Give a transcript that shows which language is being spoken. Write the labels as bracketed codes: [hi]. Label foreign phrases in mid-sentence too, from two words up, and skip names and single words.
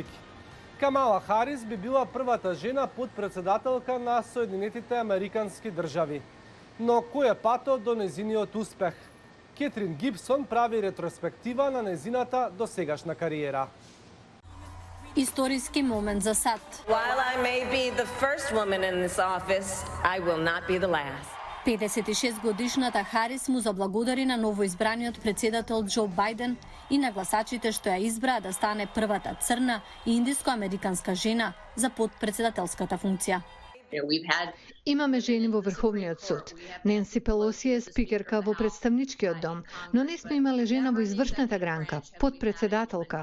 [mk] Камала Харис би била првата жена подпредседателка на Соединетите Американски држави. Но кој е патот до незиниот успех? Кетрин Гибсон прави ретроспектива на незината досегашна кариера. Историски момент за САД. [en] While I may be the first woman in this office, I will not be the last. [mk] 56-годишната Харис му заблагодари на новоизбраниот председател Џо Бајден и на гласачите што ја избраа да стане првата црна и индиско-американска жена за подпредседателската функција. Имаме жени во Врховниот суд. Ненси Пелоси е спикерка во Представничкиот дом, но не сме имале жена во извршната гранка, подпредседателка.